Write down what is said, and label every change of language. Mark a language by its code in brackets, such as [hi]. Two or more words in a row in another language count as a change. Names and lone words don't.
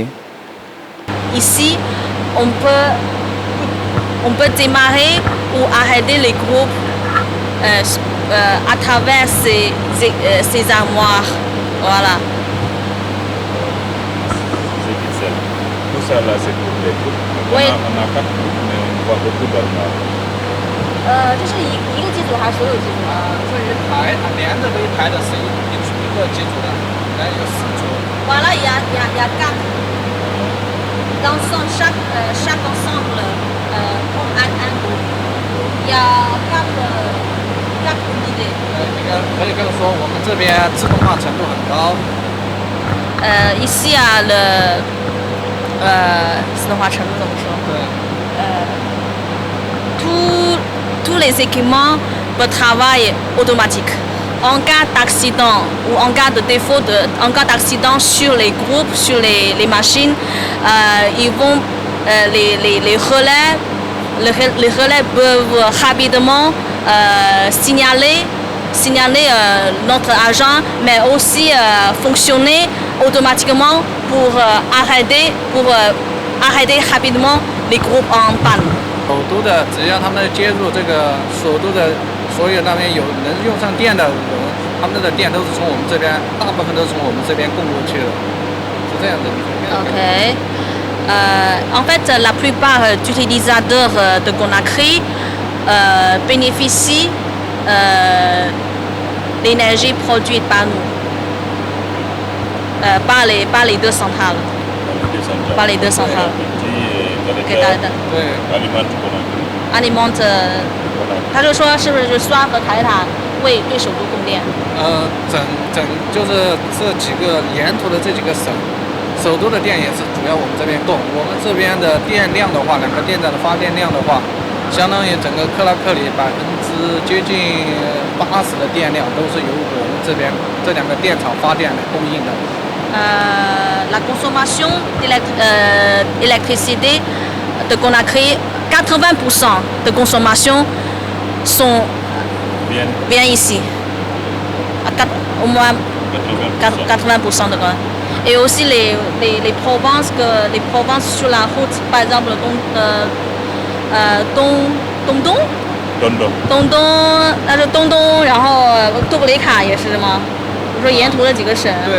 [fr] Ici, on peut démarrer ou arrêter les groupes à travers ces armoires. Voilà. Tout ça là, c'est pour les groupes. Oui. On a 4 groupes, mais on voit beaucoup d'armoires. [zh] 这是一个机组还是所有机组？这一排连着这一排的是一个机组的，来有4组。 [fr] Voilà, il y a 4. Dans chaque ensemble, comme un groupe, il y a 4 unités. [zh] 可以跟他说，我们这边自动化程度很高。 [fr] Ici à [zh] 自动化程度怎么说？ [fr] tous les équipements peuvent travailler automatique. En cas d'accident ou en cas de défaut, en cas d'accident sur les groupes, sur les machines, ils vont les relais peuvent rapidement signaler notre agent, mais aussi fonctionner automatiquement pour arrêter rapidement les groupes en panne. [zh] 首都的，只要他们接入这个首都的所有那边有能用上电的人，他们的电都是从我们这边，大部分都是从我们这边供过去的，是这样的。 [fr] OK. En fait, la plupart d'utilisateurs de Conakry bénéficient l'énergie produite par nous, par les 2 centrales. Par les 2 centrales. Alimente. [zh] 他就说是不是刷和台塔为对首都供电？就是这几个沿途的这几个省，首都的电也是主要我们这边供。我们这边的电量的话，2个电站的发电量的话，相当于整个克拉克里接近80%的电量都是由我们这边这2个电厂发电来供应的。 [fr] La consommation d'électricité de Conakry, 80% de consommation vient ici. Au moins 80% de quoi. Et aussi les provinces sur la route, par exemple [zh] 东东，然后多布雷卡也是吗？我说沿途的几个省。对。